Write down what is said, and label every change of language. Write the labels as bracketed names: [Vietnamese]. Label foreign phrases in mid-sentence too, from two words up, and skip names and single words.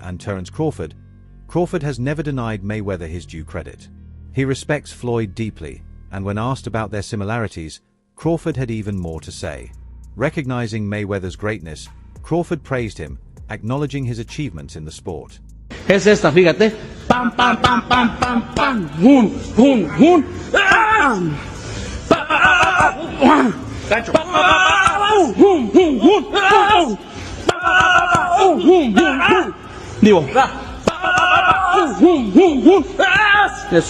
[English] and Terence Crawford, Crawford has never denied Mayweather his due credit. He respects Floyd deeply, and when asked about their similarities, Crawford had even more to say. Recognizing Mayweather's greatness, Crawford praised him, acknowledging his achievements in the sport. [Spanish] Es esta, fíjate. Pam, pam, pam, pam, pam, pam. Hun, hun, hun. Gancho. Hun, hun, hun. Digo. Hun, hun, hun. Eso.